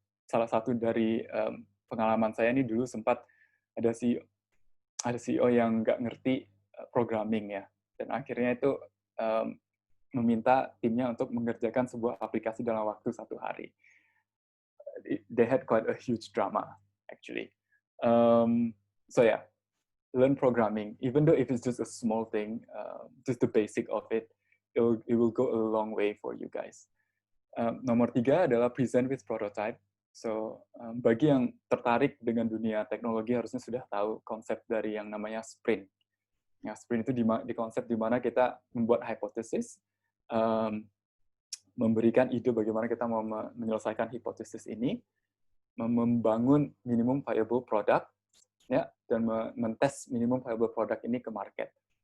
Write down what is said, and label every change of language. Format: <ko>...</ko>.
<id>Salah satu dari pengalaman saya ini dulu sempat ada CEO yang nggak ngerti programming ya, dan akhirnya itu meminta timnya untuk mengerjakan sebuah aplikasi dalam waktu 1 hari.</id> <en>They had quite a huge drama actually. So yeah, learn programming, even though if it's just a small thing, just the basic of it, it will go a long way for you guys.</en> <id>Nomor 3 adalah</id> <en>present with prototype.</en> <id>So, bagi yang tertarik dengan dunia teknologi harusnya sudah tahu konsep dari yang namanya sprint. Ya, sprint itu di konsep di mana kita membuat hipotesis, memberikan ide bagaimana kita mau menyelesaikan hipotesis ini, membangun minimum viable product, ya, dan mentes minimum viable product ini ke market.</id>